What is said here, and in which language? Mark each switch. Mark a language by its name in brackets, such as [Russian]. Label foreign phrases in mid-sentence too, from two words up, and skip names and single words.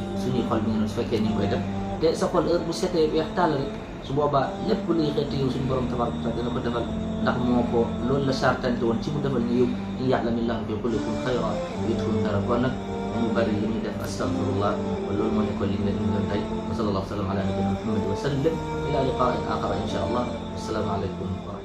[Wolof] suñuy xol bi nga su fekkee ni koy def te sa xol heure bu setee weex taal rek su boobaa lépp luy xeeti yow suñu borom [Arabic] تبارك تعالى [Wolof] dina ko defal ndax moo ko loolu la sartante woon ci mu defal ñu yow [Arabic] إن يعلم الله في قلوبكم خيرا يؤتكم خيرا [Wolof] kon nag mu bari li ñuy def astaghfirullah wa loolu moo nekkoon li nga doon tey [Arabic] وصلى الله سلم على نبينا محمد وسلم إلى لقاء آخر إن شاء الله السلام عليكم